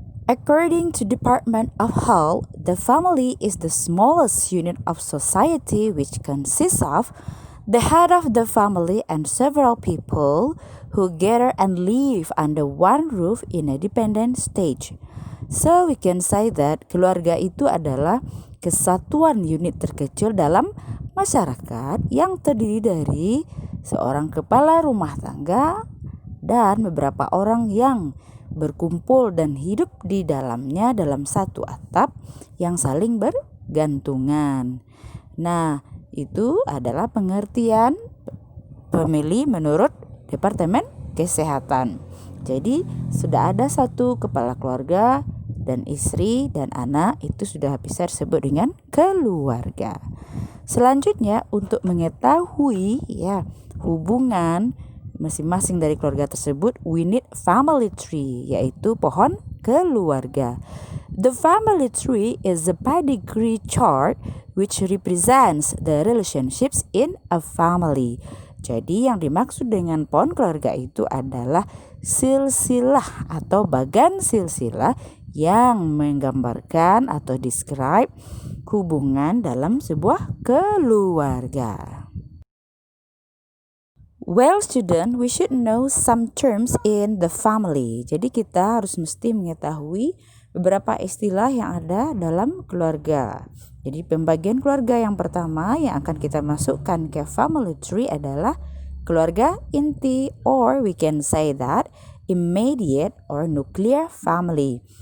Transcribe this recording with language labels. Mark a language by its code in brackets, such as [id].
[en] According to Department of Health, the family is the smallest unit of society which consists of the head of the family and several people who gather and live under one roof in a dependent stage. So we can say that [id] keluarga itu adalah kesatuan unit terkecil dalam masyarakat yang terdiri dari seorang kepala rumah tangga dan beberapa orang yang berkumpul dan hidup di dalamnya dalam satu atap yang saling bergantungan. Nah, itu adalah pengertian family menurut Departemen Kesehatan. Jadi, sudah ada satu kepala keluarga dan istri dan anak, itu sudah bisa disebut dengan keluarga. Selanjutnya, untuk mengetahui hubungan masing-masing dari keluarga tersebut, [en] we need family tree, [id] yaitu pohon keluarga. [en] The family tree is a pedigree chart which represents the relationships in a family. [id] Jadi yang dimaksud dengan pohon keluarga itu adalah silsilah atau bagan silsilah yang menggambarkan atau describe hubungan dalam sebuah keluarga. [en] Well student, we should know some terms in the family. [id] Jadi kita harus mesti mengetahui beberapa istilah yang ada dalam keluarga. Jadi pembagian keluarga yang pertama yang akan kita masukkan ke family tree adalah keluarga inti, [en] or we can say that immediate or nuclear family.